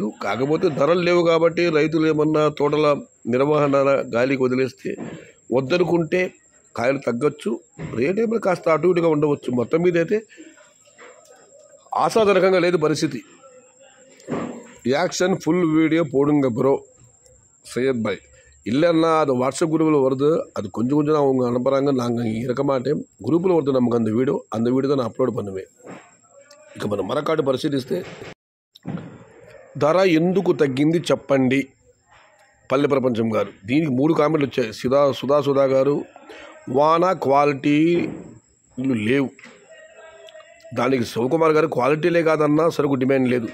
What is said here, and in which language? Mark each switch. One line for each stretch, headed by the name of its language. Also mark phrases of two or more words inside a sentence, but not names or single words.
Telugu: కాకపోతే ధరలు లేవు కాబట్టి రైతులు ఏమన్నా తోటల నిర్వహణ గాలికి వదిలేస్తే వద్దనుకుంటే కాయలు తగ్గచ్చు, రేట్ ఏమైనా కాస్త అటు ఇటుగా ఉండవచ్చు. మొత్తం మీద అయితే ఆశాజనకంగా లేదు పరిస్థితి.
English: action full
Tamil: வீடியோ போடுங்க ப்ரோ சையத் பாய். இல்லைன்னா அது வாட்ஸ்அப் குரூப்பில் வருது, அது கொஞ்சம் தான் அவங்க அனுப்புகிறாங்க. நாங்கள் இருக்க மாட்டேன். குரூப்பில் வருது நமக்கு அந்த வீடியோ தான் நான் అప్లోడ్ பண்ணுவேன்.
Telugu: ఇక మనం మరొకటి పరిశీలిస్తే, ధర ఎందుకు తగ్గింది చెప్పండి పల్లె ప్రపంచం గారు. దీనికి 3 కామెంట్లు వచ్చాయి. సుధా గారు, వాన క్వాలిటీలు లేవు. దానికి శివకుమార్ గారు, క్వాలిటీలే కాదన్నా సరుకు డిమాండ్ లేదు.